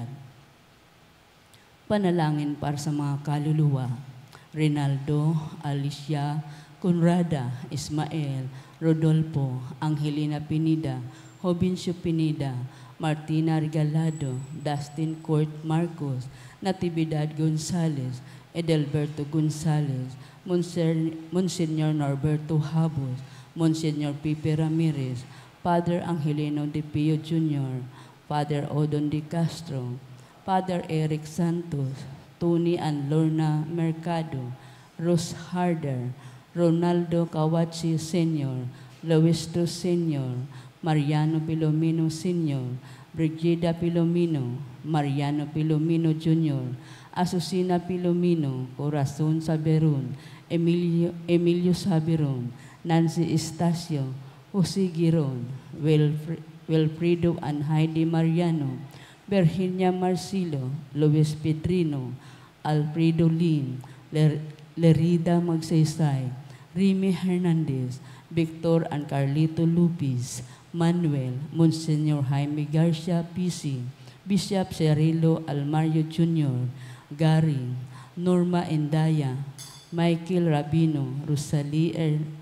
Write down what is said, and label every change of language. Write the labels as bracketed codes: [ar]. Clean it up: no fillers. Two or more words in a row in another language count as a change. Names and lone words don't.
[tl] Panalangin para sa mga kaluluwa, Rinaldo, Alicia, Conrada, Ismael, Rodolfo, Angelina Pineda, Hobincio Pineda, Martina Regalado, Dustin Court Marcos, Natividad Gonzales, Edelberto Gonzales, Monsignor Norberto Habos, Monsignor Pipe Ramirez, Father Angelino De Pio Jr., Father Odon De Castro, Father Eric Santos, Tony and Lorna Mercado, Rose Harder, Ronaldo Kawachi Sr., Luisto Sr., Mariano Pilomino Sr., Brigida Pilomino, Mariano Pilomino Jr., Asusina Pilomino, Corazon Saberon, Emilio Saberon, Nancy Estacio, Jose Giron, Wilfredo and Heidi Mariano, Virginia Marcilo, Luis Pedrino, Alfredo Lin, Lerida Magsaysay, Remy Hernandez, Victor and Carlito Lupis, Manuel, Monsignor Jaime Garcia Pisi, Bishop Cirilo Almario Jr., Gary, Norma Endaya, Michael Rabino, Rosalie